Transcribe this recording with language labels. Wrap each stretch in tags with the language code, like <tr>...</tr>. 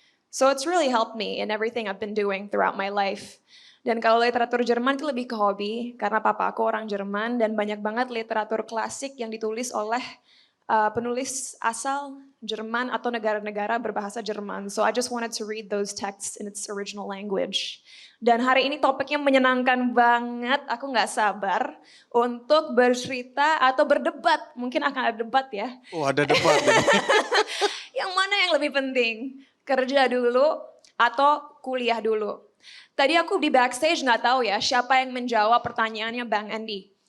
<en>So it's really helped me in everything I've been doing throughout my life.</en> <id>Dan kalau literatur Jerman itu lebih ke hobi, karena papa aku orang Jerman dan banyak banget literatur klasik yang ditulis oleh penulis asal Jerman atau negara-negara berbahasa Jerman.</id> <en>So I just wanted to read those texts in its original language.</en> <id>Dan hari ini topiknya menyenangkan banget, aku nggak sabar untuk bercerita atau berdebat. Mungkin akan ada debat ya. Oh, ada debat. Yang mana yang lebih penting? Kerja dulu atau kuliah dulu? Tadi aku di backstage nggak tahu ya siapa yang menjawab pertanyaannya Bang Andy.</id>